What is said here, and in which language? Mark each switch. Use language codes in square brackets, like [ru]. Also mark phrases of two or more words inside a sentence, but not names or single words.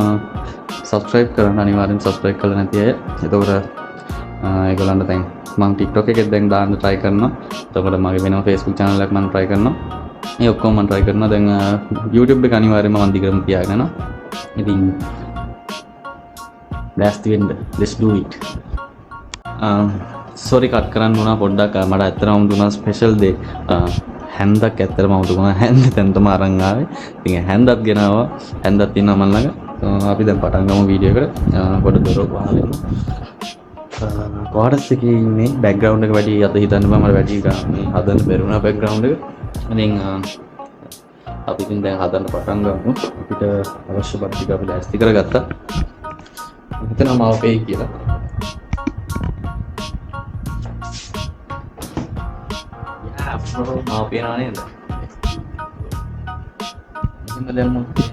[si] subscribe කරන්න අනිවාර්යෙන් subscribe කරලා නැති අය. එතකොට ඒගොල්ලන්ට දැන් මම TikTok එකෙත් දැන් දාන්න try කරනවා. එතකොට මගේ වෙනම Facebook channel එකක් මම try කරනවා. මේ ඔක්කොම මම try කරනවා. දැන් YouTube එක අනිවාර්යෙන්ම මම දිගටම තියාගෙන යනවා. ඉතින් last වෙන්න [en] let's do it. sorry cut [si] කරන්න වුණා පොඩ්ඩක් මට ඇත්තටම දුන්නා ස්පෙෂල් දෙයක් හැන්දක් ඇත්තටම මම දුන්නා හැන්ද තැනටම අරන් ආවේ ඉතින් හැන්දත් ගෙනාවා හැන්දත් ඉන්නවා මන් ළඟ අපි දැන් පටන් ගමු වීඩියෝ එකට පොඩ දොරක් වහලා කොහොමද එකේ ඉන්නේ බෑග්ග්‍රවුන්ඩ් එක වැඩි අත හිතන්න බෑ මට වැඩි මේ හදන්න බැරුණා බෑග්ග්‍රවුන්ඩ් එක ඉතින් අපි ඉතින් දැන් හදන්න පටන් ගමු අපිට අවශ්‍ය බත් ටික අපි ලෑස්ති කරගත්තා හිතනවා මාව වෙයි කියලා mau piano neda ini lemon